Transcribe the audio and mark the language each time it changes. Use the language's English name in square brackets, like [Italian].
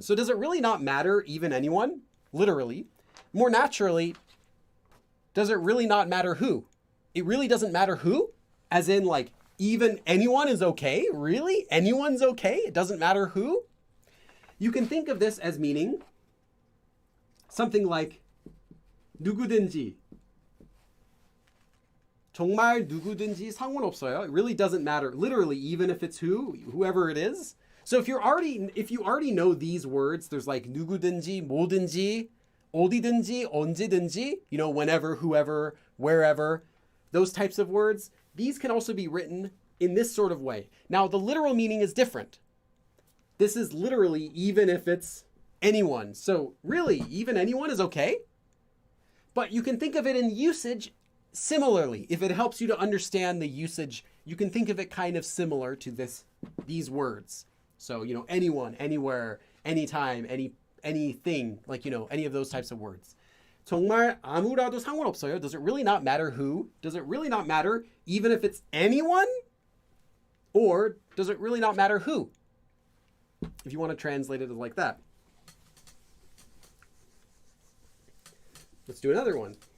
[English] So does it really not matter, even anyone? Literally. More naturally, does it really not matter who? It really doesn't matter who? As in, like, even anyone is okay? Really? Anyone's okay? It doesn't matter who? You can think of this as meaning something like 누구든지. [Korean] 정말 누구든지 상관없어요. [English] It really doesn't matter. Literally, even if it's whoever it is. So if you already know these words, there's like 누구든지, 뭐든지, 어디든지, 언제든지, whenever, whoever, wherever, those types of words. These can also be written in this sort of way. Now, the literal meaning is different. This is literally even if it's anyone. So really, even anyone is okay. But you can think of it in usage similarly. If it helps you to understand the usage, you can think of it kind of similar to these words. So, anyone, anywhere, anytime, anything, like, any of those types of words. [Korean] 정말 아무라도 상관없어요. [English] Does it really not matter who? Does it really not matter even if it's anyone? Or does it really not matter who? If you want to translate it like that. Let's do another one.